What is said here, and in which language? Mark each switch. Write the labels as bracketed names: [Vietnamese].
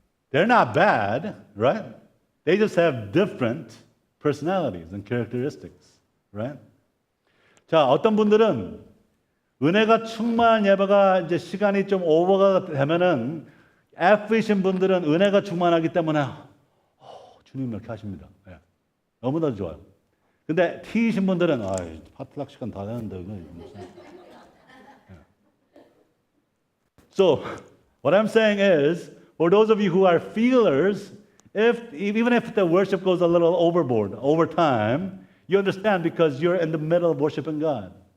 [English] They're not bad, right? They just have different personalities and characteristics, right? [Korean] 자, 어떤 분들은 은혜가 충만한 예배가 이제 시간이 좀 오버가 되면은 F이신 분들은 은혜가 충만하기 때문에 주님 이렇게 하십니다. 예. 너무나 좋아요. 근데 T이신 분들은 파트락 시간 다 되는데 무슨 [English] So, what I'm saying is, for those of you who are feelers, even if the worship goes a little overboard over time, you understand because you're in the middle of worshiping God.